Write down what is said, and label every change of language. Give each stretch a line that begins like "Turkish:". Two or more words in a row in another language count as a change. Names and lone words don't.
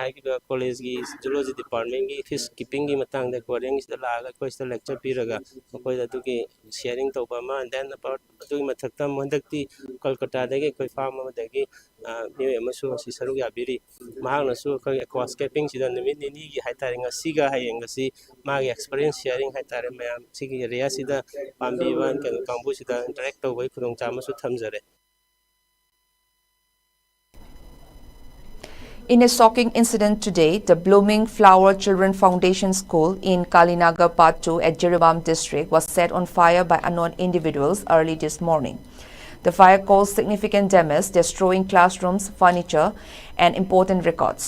Manipuri: ꯍꯥꯏꯈꯤꯕ ꯀꯣꯂꯦꯖꯀꯤ
English: zoology departmentgi fish keepinggi
Manipuri: ꯃꯇꯥꯡꯗ ꯑꯦꯀ꯭ꯋꯥꯔꯤꯌꯝꯁꯤꯗ ꯂꯥꯛꯑꯒ ꯑꯩꯈꯣꯏ ꯁꯤꯗ ꯂꯦꯛꯆꯔ ꯄꯤꯔꯒ ꯃꯈꯣꯏꯗ ꯑꯗꯨꯒꯤ ꯁꯤꯌꯔꯤꯡ ꯇꯧꯕ ꯑꯃ ꯗꯦꯟ ꯑꯗꯨꯒꯤ ꯃꯊꯛꯇ ꯍꯟꯗꯛꯇꯤ ꯀꯣꯜꯀꯇꯥꯗꯒꯤ ꯑꯩꯈꯣꯏ ꯐꯥꯔꯝ ꯑꯃꯗꯒꯤ ꯃꯤꯑꯣꯏ ꯑꯃꯁꯨ ꯑꯁꯤ ꯁꯔꯨꯛ ꯌꯥꯕꯤꯔꯤ ꯃꯍꯥꯛꯅꯁꯨ ꯑꯩꯈꯣꯏ ꯑꯦꯀ꯭ꯋꯥꯁꯀꯦꯄꯤꯡꯁꯤꯗ ꯅꯨꯃꯤꯠ ꯅꯤꯅꯤꯒꯤ ꯍꯥꯏꯇꯥꯔꯦ ꯉꯁꯤꯒ ꯍꯌꯦꯡꯒꯁꯤ ꯃꯥꯒꯤ
English: experience sharing
Manipuri: ꯍꯥꯏꯇꯥꯔꯦ ꯃꯌꯥꯝ ꯁꯤꯒꯤ ꯑꯦꯔꯤꯌꯥꯁꯤꯗ ꯄꯥꯝꯕꯤꯕ ꯀꯩꯅꯣ ꯀꯥꯡꯕꯨꯁꯤꯗ ꯏꯟꯇꯔꯦꯛ ꯇꯧꯕꯒꯤ ꯈꯨꯗꯣꯡꯆꯥꯕ ꯑꯃꯁꯨ ꯊꯝꯖꯔꯦ.
English: In a shocking incident today, the Blooming Flower Children Foundation School in Kalinagar Part 2 at Jiribam district was set on fire by unknown individuals early this morning. The fire caused significant damage, destroying classrooms, furniture, and important records.